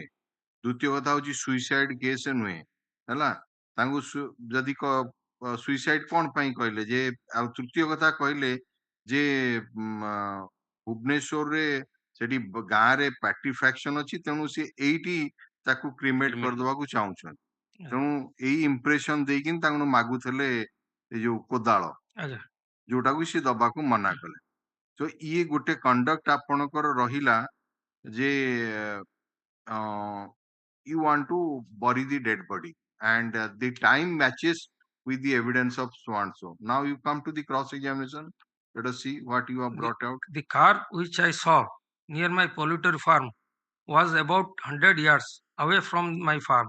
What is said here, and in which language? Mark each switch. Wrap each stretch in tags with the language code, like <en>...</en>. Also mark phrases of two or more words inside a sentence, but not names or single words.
<or>ଦ୍ୱିତୀୟ କଥା ହଉଛି ସୁଇସାଇଡ କେସ୍ ନୁହେଁ ହେଲା ତାଙ୍କୁ ଯଦି ସୁଇସାଇଡ କଣ ପାଇଁ କହିଲେ ଯେ ଆଉ ତୃତୀୟ କଥା କହିଲେ ଯେ ଭୁବନେଶ୍ୱରରେ ସେଠି ଗାଁରେ ପାର୍ଟି ଫ୍ୟାକ୍ସନ ଅଛି ତେଣୁ ସେ ଏଇଠି ତାକୁ କ୍ରିମେଟ କରିଦବାକୁ ଚାହୁଁଛନ୍ତି ତେଣୁ ଏଇ ଇମ୍ପ୍ରେସନ ଦେଇକି ତାଙ୍କୁ ମାଗୁଥିଲେ ଏଇ ଯୋଉ କୋଦାଳ ଯୋଉଟାକୁ ସେ ଦବାକୁ ମନା କଲେ। ତ ଇଏ ଗୋଟେ କଣ୍ଡକ୍ଟ ଆପଣଙ୍କର ରହିଲା ଯେ</or> <en>you want to bury the dead body and the time matches with the evidence of so and so. Now you come to the cross examination. Let us see what you have brought out. The car which I saw near my poultry farm was about 100 yards away from my farm.</en>